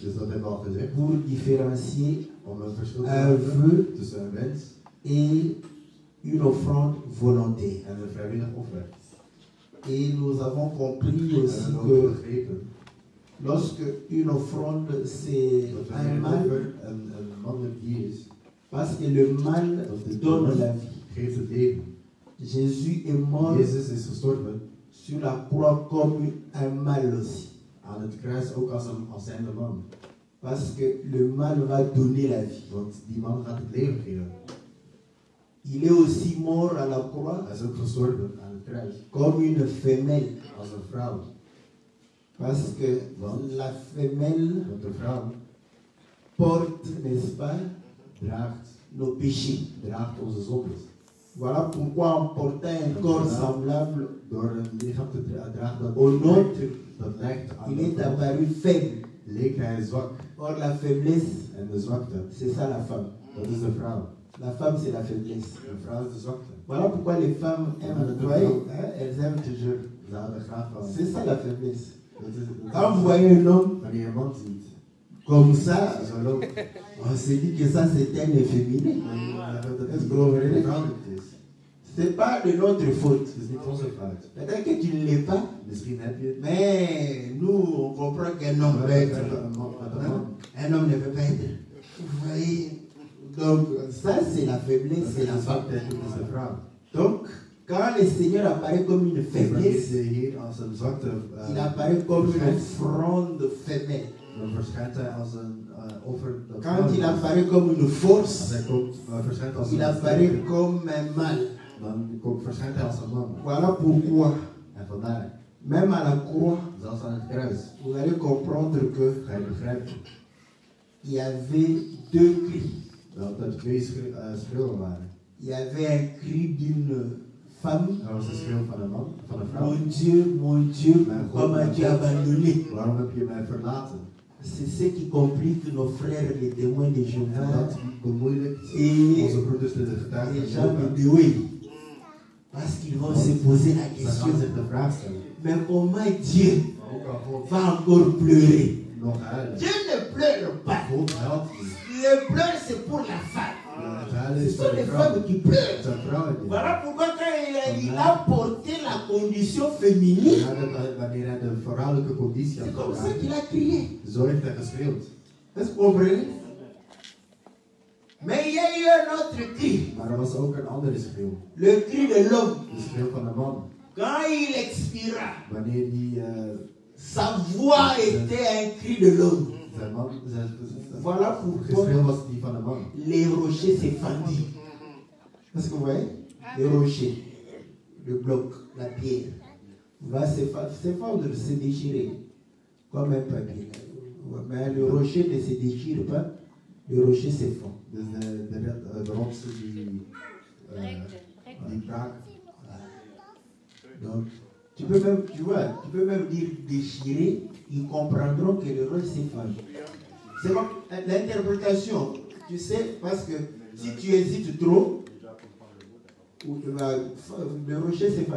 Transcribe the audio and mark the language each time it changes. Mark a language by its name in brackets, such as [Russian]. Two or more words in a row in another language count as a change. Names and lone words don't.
[Dutch] Dus dat hebben we al gezegd. [French] pour différencier [Dutch] Om een verschil te [French] un [Dutch] maken [French] vœu [Dutch] tussen een wens [French] et une offrande volontaire. [Dutch] en een vrijwillig offer. [French] Et nous avons compris [Dutch] En [French] aussi [Dutch] we hebben [French] que [Dutch] ook begrepen [French] lorsque une offrande, c'est [Dutch] dat [French] un [Dutch] wanneer een [French] mal, [Dutch] offer een mannelijk dier is, [French] parce que le mal donne la vie. [Dutch] geeft het leven. [French] Jésus est mort [Dutch] Jezus is gestorven [French] sur la croix comme un mal aussi. [Dutch] aan het kruis ook als zijnde man. [French] Parce que le mal va donner la vie. [Dutch] Want die man gaat het leven geven. [French] Il est aussi mort à la croix [Dutch] Hij is ook gestorven aan het kruis [French] comme une femelle. [Dutch] als een vrouw. [French] Parce que la femelle [Dutch] Want de vrouw [French] porte, n'est-ce pas, [Dutch] draagt [French] nos péchés. [Dutch] onze zondes. [French] Voilà pourquoi en portant un corps semblable [Dutch] Door een lichaam te dragen [French] au nôtre, [Dutch] dat lijkt aan [French] il est [Dutch] de vrouw, [French] apparu faible. [Dutch] leek hij zwak. [French] Or la faiblesse, [Dutch] En de zwakte, [French] c'est ça la femme. [Dutch] dat is de vrouw. [French] La femme, c'est la faiblesse. [Dutch] De vrouw is de zwakte. [French] Voilà pourquoi les femmes aiment, vous voyez, hein, elles aiment toujours. [Dutch] Ze houden graag van. [French] C'est ça la faiblesse. [Dutch] Dat is, [French] Quand vous voyez un homme [Dutch] wanneer je een man ziet, [French] comme ça, [Dutch] zo loopt, [French] on se dit que ça c'est un efféminé. [Dutch] dat [French] Est-ce [Dutch] het [French] que vous comprenez? [Dutch] vrouwelijk is. [French] C'est pas de notre faute. [Dutch] Het is niet onze fout. [French] Peut-être que tu ne l'es pas, [Dutch] Misschien heb je het. [French] mais nous on comprend qu'un homme peut être. Un homme ne peut pas être. Vous voyez? Donc ça c'est la faiblesse, c'est la femme. [Dutch] zwakte, dat is de vrouw. [French] Donc quand le Seigneur apparaît comme une [Dutch] Wanneer [French] faiblesse, [Dutch] de Heer als een zwakte [French] il apparaît comme une offrande femelle. [Dutch] dan verschijnt hij als een offer. Dat [French] Quand il [Dutch] vrouwelijk is. [French] apparaît comme une [Dutch] Als [French] force, [Dutch] hij komt, verschijnt als [French] il [Dutch] een [French] apparaît [Dutch] sterke, [French] comme un mal. [Dutch] dan verschijnt hij als een man. [French] Voilà pourquoi [Dutch] En vandaar [French] Même à la croix, [Dutch] Zelfs aan het kruis. [French] vous allez comprendre que [Dutch] Ga je begrijpen [French] il y avait deux cris. [Dutch] dat er twee schreeuwen waren. [French] Il y avait un cri d'une femme. [Dutch] Er was een schreeuw van een man, van een vrouw. [French] Mon Dieu, pourquoi m'as-tu abandonné? [Dutch] Waarom heb je mij verlaten? [French] C'est ce qui complique nos frères, les témoins de [Dutch] En [French] Jéhovah. [Dutch] dat bemoeilijkt [French] Et [Dutch] onze broeders de getuigen [French] les [Dutch] van [French] gens [Dutch] Jehovah. [French] de Doué. Parce qu'ils vont se poser la [Dutch] Ze [French] question. [Dutch] gaan zich de vraag stellen. [French] Mais comment Dieu [Dutch] Hoe kan God [French] va encore pleurer? [Dutch] nog huilen? [French] Dieu ne pleure pas. [Dutch] God huilt niet. [French] Le pleur, c'est pour la femme. [Dutch] Het huilen [French] Ce [Dutch] is [French] sont [Dutch] voor de [French] les [Dutch] vrouw. [French] femmes qui pleurent. [Dutch] Het zijn vrouwen die [French] Voilà pourquoi quand il a porté la condition féminine, [Dutch] wanneer hij de vrouwelijke conditie [French] c'est [Dutch] had [French] comme ça [Dutch] geraakt, [French] qu'il a crié. [Dutch] zo heeft hij geschreeuwd. [French] Est-ce que vous comprenez? Mais il y a eu un autre cri. [Dutch] Maar er was ook een andere schreeuw. [French] Le cri de l'homme. [Dutch] De schreeuw van de man. [French] Quand il expira, [Dutch] Wanneer die [French] sa voix était un cri de l'homme. [Dutch] zijn [French] Voilà pourquoi [Dutch] geschreeuw was die van de man. [French] les rochers s'effandirent. Est-ce que vous voyez? Les rochers, le bloc, la pierre, va s'effondrer, se déchirer comme un papier. Mais le rocher ne se déchire pas, le rocher s'effondre. [Dutch] Dus de rotsen die braken. [French] Donc, tu peux même dire déchirer, ils comprendront que le rocher s'effondre. C'est comme l'interprétation, tu sais, parce que si tu hésites trop, le rocher s'effondre.